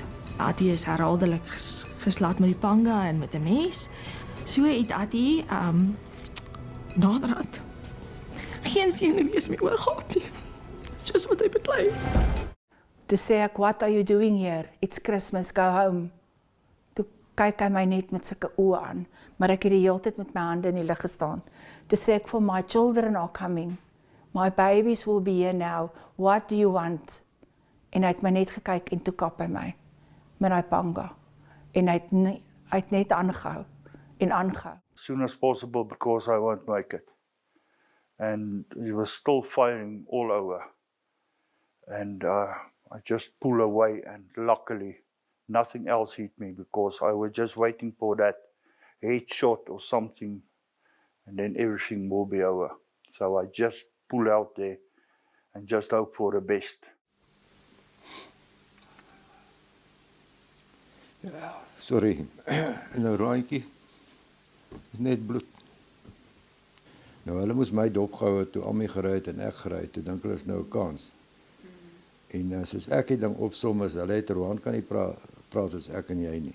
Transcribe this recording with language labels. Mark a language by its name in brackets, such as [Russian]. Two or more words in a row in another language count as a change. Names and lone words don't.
[Afrikaans] Attie is herhaaldelik geslaat met die panga en met 'n mes. So het Attie naderhand geen senuwees meer oorgehad nie. Soos wat hy beklei. Toe sê ek, [English] what are you doing here? It's Christmas, go home. [Afrikaans] Toe kyk hy my net met sulke oë aan, maar ek het die hele tyd met my hande in die lug gestaan. Toe sê ek, [English] for my children are coming. My babies will be here now. What do you want? [Afrikaans] En hy het my net gekyk en toe kap hy my met hy panga. En hy het net aangehou en aangehou. [English] As soon as possible because I won't make it. And he was still firing all over. And I just pulled away, and luckily nothing else hit me because I was just waiting for that headshot or something and then everything will be over. So I just pull out there and just hope for the best. [Afrikaans] Ja, sorry, nou raaitjie, is net bloed. Nou hulle moes my dopgehou het toe Ammie gery het en ek gery het, toe dink hulle is nou 'n kans. En soos ek die ding opsom is, hulle het Roan kan nie praat soos ek en jy nie.